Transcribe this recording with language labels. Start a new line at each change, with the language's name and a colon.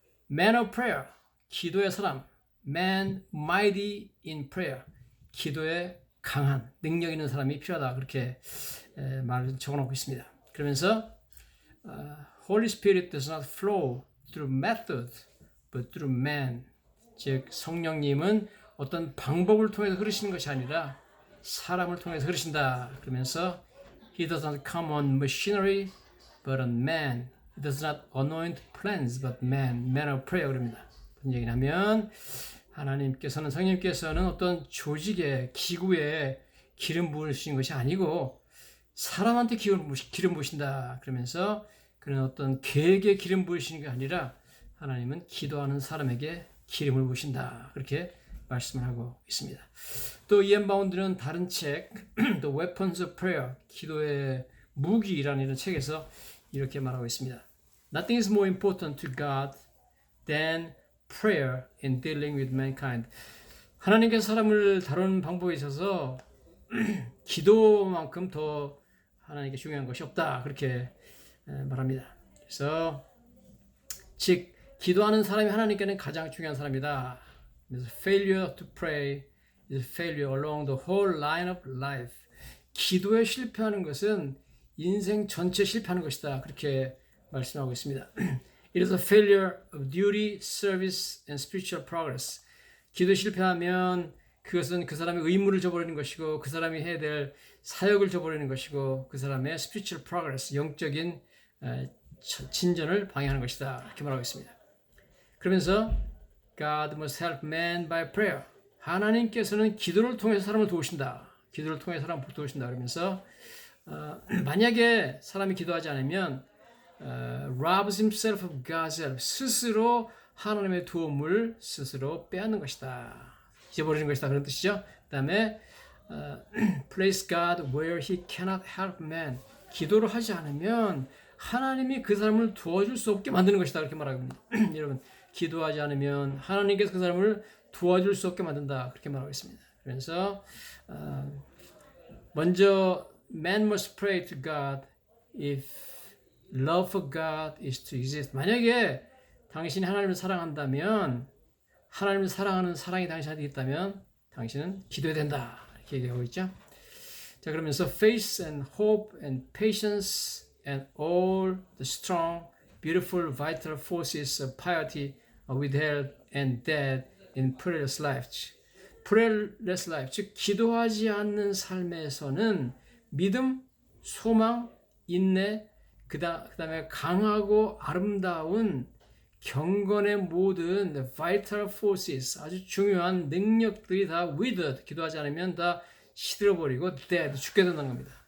English: Man of prayer,
Korean: 기도의 사람,
English: man mighty in prayer,
Korean: 기도에 강한 능력 있는 사람이 필요하다, 그렇게 말을 적어놓고 있습니다. 그러면서
English: Holy Spirit does not flow through method, but through man,
Korean: 즉 성령님은 어떤 방법을 통해서 흐르시는 것이 아니라 사람을 통해서 흐르신다. 그러면서
English: He does not come on machinery, but on man. He does not anoint plants, but man, man of prayer.
Korean: 그럽니다. 무슨 얘기냐면 하나님께서는, 성령님께서는 어떤 조직에, 기구에 기름 부으신 것이 아니고 사람한테 기름 부으신다. 그러면서 그런 어떤 계획에 기름 부으시는 게 아니라 하나님은 기도하는 사람에게 기름을 부으신다. 그렇게 말씀을 하고 있습니다. 또 E.M. 바운드는 다른 책, The Weapons of Prayer, 기도의 무기라는 이런 책에서 이렇게 말하고 있습니다.
English: Nothing is more important to God than prayer in dealing with mankind.
Korean: 하나님께서 사람을 다루는 방법에 있어서 기도만큼 더 하나님께 중요한 것이 없다. 그렇게 말합니다. 그래서 즉 기도하는 사람이 하나님께는 가장 중요한 사람이다. 그래서
English: failure to pray is failure along the whole line of life.
Korean: 기도에 실패하는 것은 인생 전체 실패하는 것이다. 그렇게 말씀하고 있습니다.
English: It is a failure of duty, service, and spiritual progress.
Korean: 기도에 실패하면 그것은 그 사람의 의무를 저버리는 것이고 그 사람이 해야 될 사역을 저버리는 것이고 그 사람의
English: spiritual progress,
Korean: 영적인 진전을 방해하는 것이다. 이렇게 말하고 있습니다. 그러면서
English: God must help man by prayer.
Korean: 하나님께서는 기도를 통해서 사람을 도우신다. 기도를 통해 사람을 도우신다. 그러면서 만약에 사람이 기도하지 않으면
English: robs himself of God's help,
Korean: 스스로 하나님의 도움을 스스로 빼앗는 것이다. 잊어버리는 것이다. 그런 뜻이죠. 그 다음에
English: place God where he cannot help man.
Korean: 기도를 하지 않으면 하나님이 그 사람을 도와줄 수 없게 만드는 것이다. 그렇게 말합니다. 여러분, 기도하지 않으면 하나님께서 그 사람을 도와줄 수 없게 만든다. 그렇게 말하고 있습니다. 그래서 먼저
English: man must pray to God if love for God is to exist.
Korean: 만약에 당신이 하나님을 사랑한다면, 하나님을 사랑하는 사랑이 당신한테 있다면 당신은 기도해야 된다. 이렇게 얘기하고 있죠. 자, 그러면서
English: faith and hope and patience and all the strong, beautiful, vital forces of piety are withheld and dead in prayerless life. prayerless life,
Korean: 즉 기도하지 않는 삶에서는 믿음, 소망, 인내, 그 다음에 강하고 아름다운 경건의 모든
English: vital forces,
Korean: 아주 중요한 능력들이 다
English: withered,
Korean: 기도하지 않으면 다 시들어버리고
English: dead,
Korean: 죽게 된다는 겁니다.